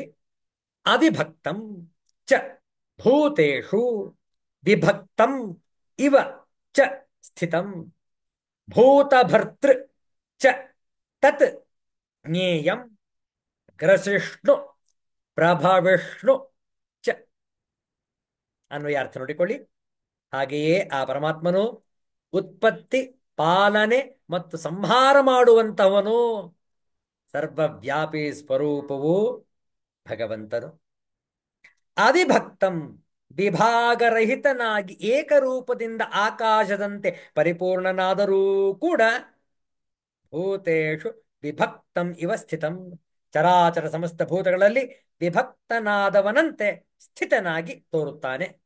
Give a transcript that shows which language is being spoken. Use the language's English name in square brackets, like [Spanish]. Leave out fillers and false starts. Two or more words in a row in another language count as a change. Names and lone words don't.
[Sanskrit] ಅವಿಭಕ್ತಂ ಚ ಭೂತೇಷು ವಿಭಕ್ತಂ ಇವ ಚ ಸ್ಥಿತಂ ಭೂತಭರ್ತೃ ಚ ತತ್ ಜ್ಞೇಯಂ ಗ್ರಸಿಷ್ಣು ಪ್ರಭವಿಷ್ಣು ಚ. [Kannada] ಅನ್ವಯ ಅರ್ಥ ನೋಡಿಕೊಳ್ಳಿ. ಹಾಗೆಯೇ ಆ ಪರಮಾತ್ಮನು ಉತ್ಪತ್ತಿ, ಪಾಲನೆ ಮತ್ತು ಸಂಹಾರ ಮಾಡುವಂತಹವನು. ಸರ್ವವ್ಯಾಪಿ ಸ್ವರೂಪವು ಭಗವಂತನು. ಅವಿಭಕ್ತಂ ವಿಭಾಗರಹಿತನಾಗಿ ಏಕರೂಪದಿಂದ ಆಕಾಶದಂತೆ ಪರಿಪೂರ್ಣನಾದರೂ ಕೂಡ [Sanskrit] ಭೂತೇಷು ವಿಭಕ್ತಂ ಇವ ಸ್ಥಿತಂ [Kannada] ಚರಾಚರ ಸಮಸ್ತ ಭೂತಗಳಲ್ಲಿ ವಿಭಕ್ತನಾದವನಂತೆ ಸ್ಥಿತನಾಗಿ ತೋರುತ್ತಾನೆ.